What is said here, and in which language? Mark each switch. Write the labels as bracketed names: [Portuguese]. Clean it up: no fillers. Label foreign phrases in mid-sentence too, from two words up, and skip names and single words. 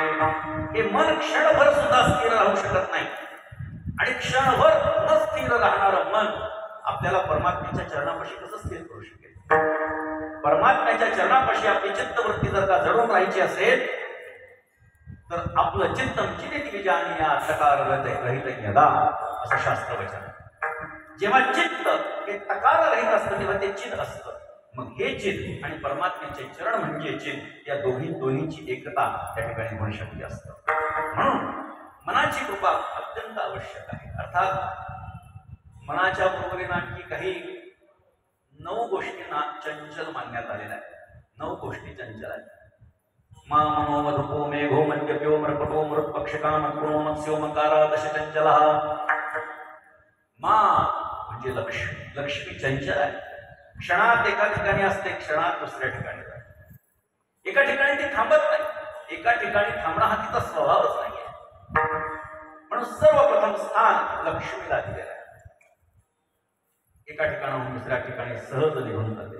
[Marathi] हे मन क्षणभर सुद्धा स्थिर राहू शकत नाही आणि क्षणभर न स्थिर राहणारं मन आपल्याला परमात्म्याच्या चरणापाशी कसं स्थिर करू शकेल? परमात्म्याच्या चरणापाशी आपली चित्तवृत्ती जर का जडून राहायची असेल तर आपलं [Sanskrit] चित्तम चिदित विजानीया तकार रहित यदा [Marathi] असं शास्त्र वचन. जेव्हा चित्त हे तकार रहित असतं तेव्हा ते चित असतं. मग हे चित आणि परमात्म्याचे चरण म्हणजे चित, या दोन्हीची एकता त्या ठिकाणी होणं शक्य असतं. म्हणून मनाची कृपा अत्यंत आवश्यक आहे. अर्थात मनाच्या बरोबरीने आणखी काही 9 गोष्टींना चंचल मानण्यात आलेल्या आहेत. 9 गोष्टी चंचल आहेत. [Sanskrit] मा मनो मधुपो मेघो मद्यप्यो मृपटो मृत्पक्षका मत्कुणो मत्स्यो मकारा दश चंचल. [Marathi] मा म्हणजे लक्ष्मी चंचल आहे. क्षणात एका ठिकाणी असते, क्षणात दुसऱ्या ठिकाणी जाते. एका ठिकाणी ती थांबत नाही, एका ठिकाणी थांबणं हा तिचा स्वभावच नाहीये. म्हणून सर्वप्रथम स्थान लक्ष्मीला दिलेलं आहे. एका ठिकाणाहून दुसऱ्या ठिकाणी सहज निघून जाते.